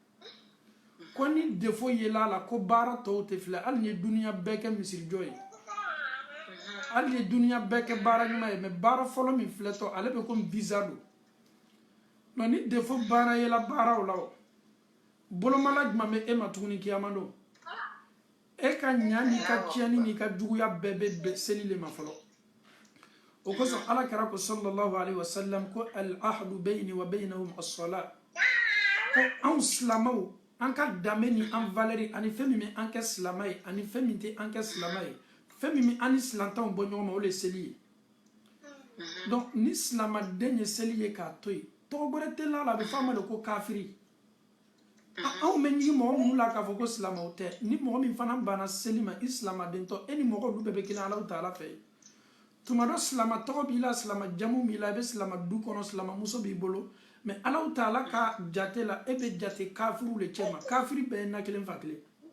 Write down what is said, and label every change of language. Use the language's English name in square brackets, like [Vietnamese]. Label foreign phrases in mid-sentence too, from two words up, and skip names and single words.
[Bambara] ko ni defo yela la ko baara tɔw tɛ filɛ hali ni ye duniya bɛɛ kɛ misirijɔ ye hali ni ye duniya bɛɛ kɛ baara ɲuman ye mais baara fɔlɔ min filɛtɔ ale bɛ komi visa don non ni defo baara yela baaraw la o bolomala jumɛn bɛ e ma tuguni kiyama don e ka ɲa ni ka tiɲɛni ni ka juguya bɛɛ bɛ seli le ma fɔlɔ o kosɔn ala kɛra ko [Arabic] صلى الله عليه وسلم [Bambara] ko [Arabic] العهد بيني وبينهم الصلاة [Bambara] ko anw silamɛw an ka danbe ni an valeur ani fɛn min bɛ an kɛ silamɛ ye ani fɛn min tɛ an kɛ silamɛ ye fɛn min bɛ an ni silantanw bɔ ɲɔgɔn ma o de ye seli ye donc ni silamaden ye seli ye k'a to yen tɔgɔ wɛrɛ tɛ la a bɛ fɔ a ma de ko kafiri anw bɛ ɲigi mɔgɔ minnu la k'a fɔ ko silamɛw tɛ ni mɔgɔ min fana banna seli ma i silamadentɔ e ni mɔgɔ olu bɛɛ bɛ kelen [Arabic] الله تعالى [Bambara] fɛ tumado silama tɔgɔ b'i la silama jamu b'i la i bɛ silama du kɔnɔ silama muso b'i bolo mais [Arabic] الله تعالى [Bambara] ka jate la e bɛ jate kafiru le cɛ ma kafiri bɛɛ ye na kelen fa kelen